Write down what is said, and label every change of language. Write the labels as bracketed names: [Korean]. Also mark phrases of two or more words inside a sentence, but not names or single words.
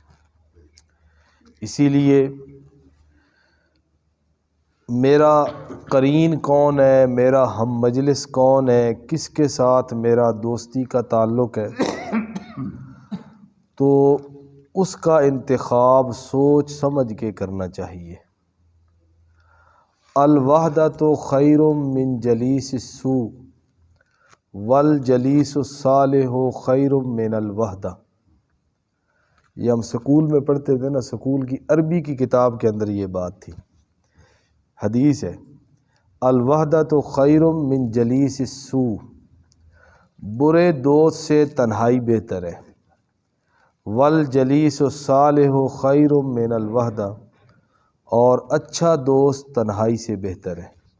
[Urdu] اسی لیے میرا قرین کون ہے، میرا ہم مجلس کون ہے، کس کے ساتھ میرا دوستی کا تعلق ہے، تو اس کا انتخاب سوچ سمجھ کے کرنا چاہیے۔ [Arabic] الوحدۃ خیر من جلیس السوء والجلیس الصالح خیر من الوحدہ۔ [Urdu] یہ ہم سکول میں پڑھتے تھے نا، سکول کی عربی کی کتاب کے اندر یہ بات تھی، حدیث ہے، [Arabic] الوحدۃ خیر من جلیس السوء، [Urdu] برے دوست سے تنہائی بہتر ہے، [Arabic] والجلیس الصالح خیر من الوحدہ، [Urdu] اور اچھا دوست تنہائی سے بہتر ہے۔